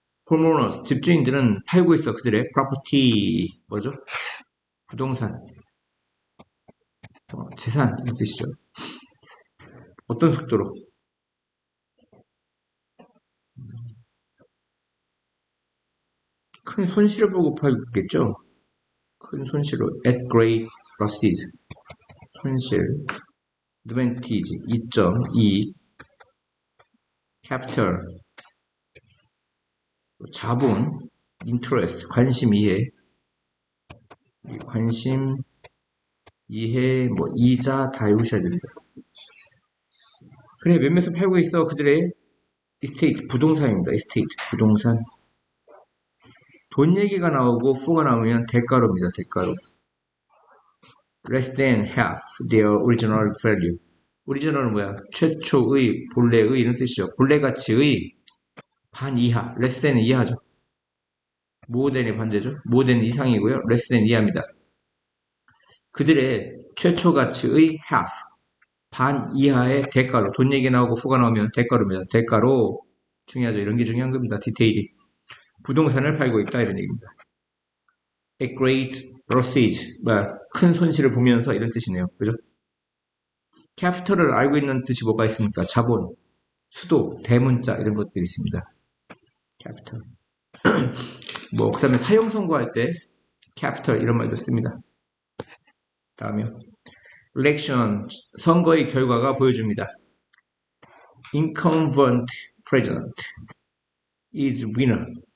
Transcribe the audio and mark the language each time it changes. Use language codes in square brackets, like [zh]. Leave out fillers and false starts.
[ko] 홈오너스, 집주인들은 팔고 있어. 그들의 프로퍼티, 뭐죠? 부동산, 재산, 이런 뜻이죠. 어떤 속도로? 큰 손실을 보고 팔고 있겠죠? 큰 손실로, [en] at great losses. [ko] 손실, advantage, 이점, 이익, capital, 자본, interest, 관심, 이해, 관심, 이해, 이자 다 외우셔야 됩니다. 그래, 몇몇을 팔고 있어. 그들의 이스테이트, 부동산입니다. 이스테이트, 부동산. 돈 얘기가 나오고 fu가 나오면 대가로입니다. 대가로. [en] less than half their original value. [ko] 오리지널은 뭐야? 최초의, 본래의 이런 뜻이죠. 본래 가치의 반 이하, less than은 이하죠. more than의 반대죠. more than 이상이고요. less than 이하입니다. 그들의 최초 가치의 half, 반 이하의 대가로, 돈 얘기 나오고 fu가 나오면 대가로입니다. 대가로 중요하죠. 이런 게 중요한 겁니다. 디테일이. 부동산을 팔고 있다 이런 얘기입니다. [en] A great losses, [ko] 큰 손실을 보면서 이런 뜻이네요. 그죠? capital을 알고 있는 뜻이 뭐가 있습니까? 자본, 수도, 대문자 이런 것들이 있습니다. capital. 그 다음에 사용 선고할 때 capital 이런 말도 씁니다. 다음에 election, 선거의 결과가 보여줍니다. [en] incumbent president is winner.